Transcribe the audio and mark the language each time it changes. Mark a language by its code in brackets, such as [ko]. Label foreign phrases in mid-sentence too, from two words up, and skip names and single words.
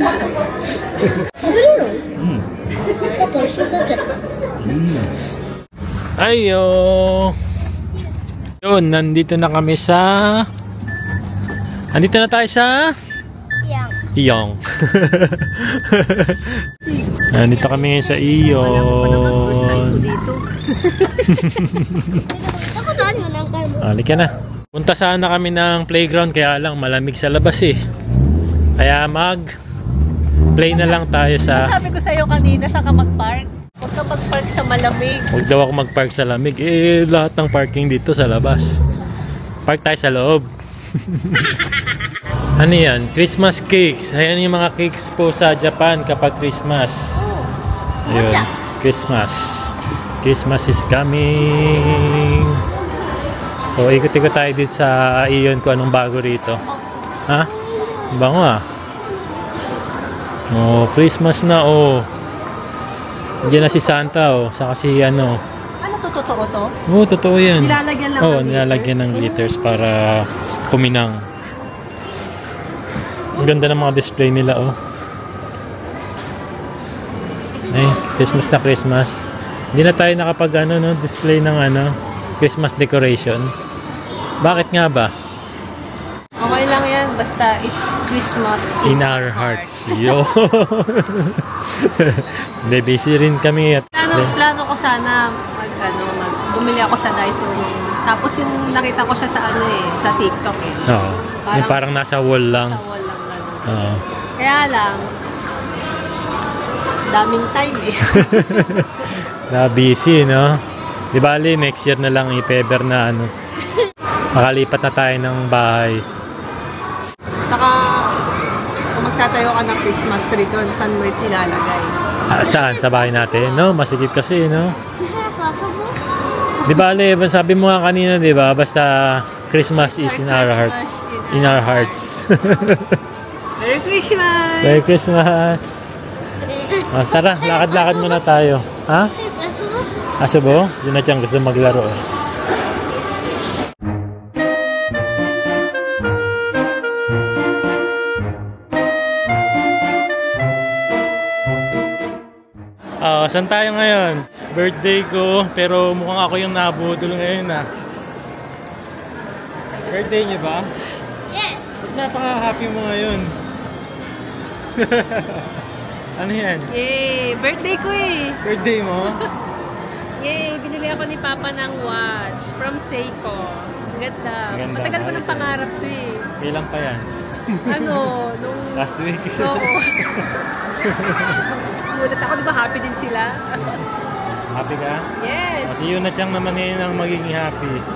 [tl] Papa, [ja] 一緒になっちゃった。 [tl] Ayo! Yun, nandito na kami sa... Nandito na tayo sa... Iyong. Nandito kami sa Iyong. [ja] 行ったことあるよ、何回 [tl] Halika na. Punta sana kami ng playground kaya lang malamig sa labas eh. Kaya play na lang tayo sa... Sabi ko sa'yo kanina, saan ka mag-park? Huwag ka mag-park sa malamig. Huwag daw ako mag-park sa lamig. Eh, lahat ng parking dito sa labas. Park tayo sa loob. Ano yan? [en] Christmas cakes. [tl] Ayan yung mga cakes po sa Japan kapag Christmas. Ayun. [en] Christmas. Christmas is coming. [tl] So, ikot-ikot tayo dito sa Iyon kung anong bago rito. Ha? Bango ah. Oh, Christmas na oh. Diyan na si Santa oh. Saka si ano. Ano to? Totoo to? Oo, totoo yan. Nilalagyan lang Oo, ng nilalagyan ng glitters para kuminang. Ang ganda ng mga display nila oh. Ay, Christmas na Christmas. Hindi na tayo nakapag display ng [en] Christmas decoration. [tl] Bakit nga ba? Okay lang yan, basta [en] it's Christmas In our hearts. [tl] Yo. Hindi, busy rin kami at plano ko sana bumili ako sa Daiso tapos yung nakita ko siya sa TikTok eh. Oo. Parang nasa wall lang. Sa wall lang gano'n. Oo. Kaya lang daming time eh. Na busy, no? Di bali, [en] next year [tl] na lang i-feber na makalipat na tayo ng bahay. Saka kung magtatayo ka ng Christmas tree doon, saan mo ilalagay? Saan? Sa bahay natin? No? Masikip kasi, no? Di bali, sabi mo nga kanina, di ba? [en] Basta Christmas is in our heart. In our hearts. Merry Christmas! Merry Christmas! [tl] Tara, lakad-lakad muna tayo. Ha? Asubo? Yun na siyang gusto maglaro. Saan tayo ngayon? Birthday ko, pero mukhang ako yung nabudol ngayon Birthday niyo ba? [en] Yes! [tl] Napaka-happy mo ngayon. Ano yan? Yay! Birthday ko eh! Birthday mo? Yay! Binili ako ni Papa ng watch from Seiko. Ang ganda. Ganda. Matagal ko ng pangarap to eh. Kailan pa yan? Nung... [en] Last week? [tl] Oo. Gulat ako, di ba happy din sila? Happy ka? [en] Yes! [tl] Si Yuna-chan naman ngayon ang magiging happy.